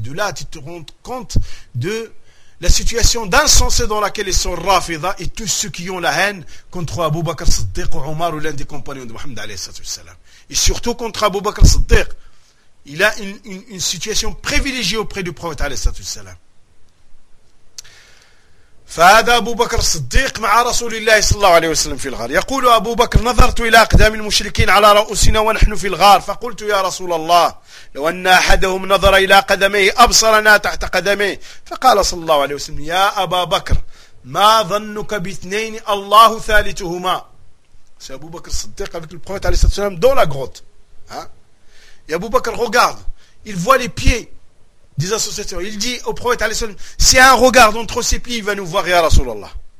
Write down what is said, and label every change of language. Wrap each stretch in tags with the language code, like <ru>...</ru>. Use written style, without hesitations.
<fr>De là, tu te rends compte de la situation d'insensé dans laquelle ils sont rafida et tous ceux qui ont la haine contre Abu Bakr Siddiq ou Omar ou l'un des compagnons de Mohammed alayhi sallallahu alayhi wa sallam. Et surtout contre Abu Bakr Siddiq, il a une situation privilégiée auprès du prophète alayhi sallallahu alayhi wa sallam.</fr> <ar>فهذا أبو بكر الصديق مع رسول الله صلى الله عليه وسلم في الغار يقول أبو بكر نظرت إلى أقدام المشركين على رؤوسنا ونحن في الغار فقلت يا رسول الله لو أن أحدهم نظر إلى قدميه أبصرنا تحت قدميه فقال صلى الله عليه وسلم يا أبا بكر ما ظنك باثنين الله ثالثهما سي أبو بكر الصديق</ar> <fr>avec le prophète</fr> <ar>عليه الصلاة والسلام</ar> <fr>dans la grotte hein? Et أبو بكر regarde, il voit les pieds des associations. Il dit au prophète alayhi salam, si un regard entre ses pieds, il va nous voir, ya Rasulallah.</fr>